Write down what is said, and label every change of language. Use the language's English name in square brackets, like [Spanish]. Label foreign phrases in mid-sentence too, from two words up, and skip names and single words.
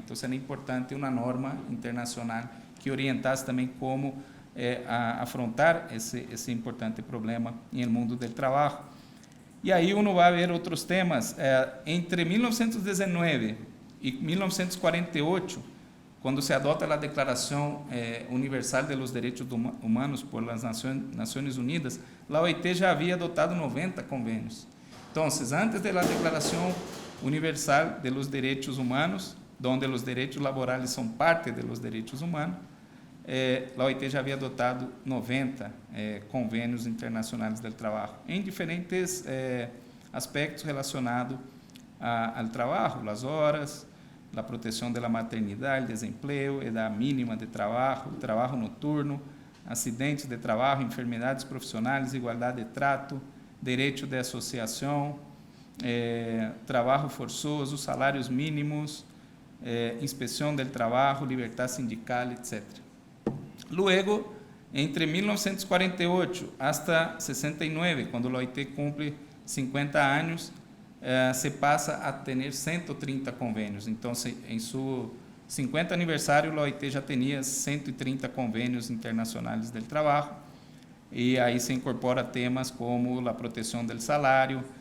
[Portuguese] Então, era importante uma norma internacional que orientasse também como afrontar esse importante problema no mundo do trabalho. E aí uno vai ver outros temas. Entre 1919 e 1948, quando se adota a Declaração Universal [Spanish] de los Derechos Humanos por las [Portuguese] Nações Unidas, a OIT já havia adotado 90 convênios. Então, antes da Declaração Universal [Spanish] de los Derechos Humanos, [Portuguese] onde os direitos laborais são parte [Spanish] de los derechos humanos, [Portuguese] a OIT já havia adotado 90 convênios internacionais do trabalho, em diferentes aspectos relacionados ao trabalho, as horas, a proteção da maternidade, desemprego, [Spanish] edad mínima [Portuguese] de trabalho, trabalho noturno, acidentes de trabalho, enfermidades profissionais, igualdade de trato, direito de associação, trabalho forçoso, salários mínimos, inspeção do trabalho, liberdade sindical, etc. [Spanish] Luego, entre 1948 hasta 69, [Portuguese] quando a OIT cumpre 50 anos, se passa a ter 130 convênios. Então, em seu 50 aniversário, a OIT já tinha 130 convênios internacionais do trabalho, e aí se incorpora temas como a proteção do salário,